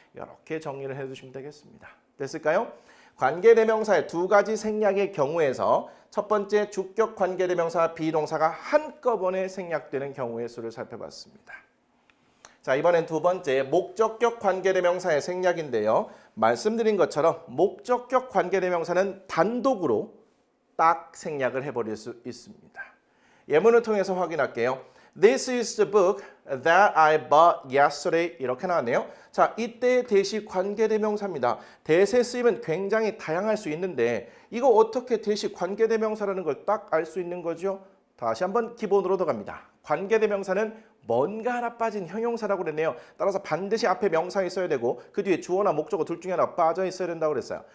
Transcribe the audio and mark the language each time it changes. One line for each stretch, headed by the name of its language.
Korean: 이렇게 정리를 해주시면 되겠습니다. 됐을까요? 관계대명사의 두 가지 생략의 경우에서 첫 번째 주격 관계대명사 비동사가 한꺼번에 생략되는 경우의 수를 살펴봤습니다. 자, 이번엔 두 번째 목적격 관계대명사의 생략인데요. 말씀드린 것처럼 목적격 관계대명사는 단독으로 딱 생략을 해버릴 수 있습니다. 예문을 통해서 확인할게요.
English: This is the book that I bought yesterday.
Korean: 이렇게 나왔네요. 자, 이때 대시 관계대명사입니다. 대세 쓰임은 굉장히 다양할 수 있는데 이거 어떻게 대시 관계대명사라는 걸 딱 알 수 있는 거죠? 다시 한번 기본으로 들어갑니다. 관계대명사는 뭔가 하나 빠진 형용사라고 그랬네요. 따라서 반드시 앞에 명사 있어야 되고 그 뒤에 주어나 목적어 둘 중에 하나 빠져 있어야 된다고 그랬어요.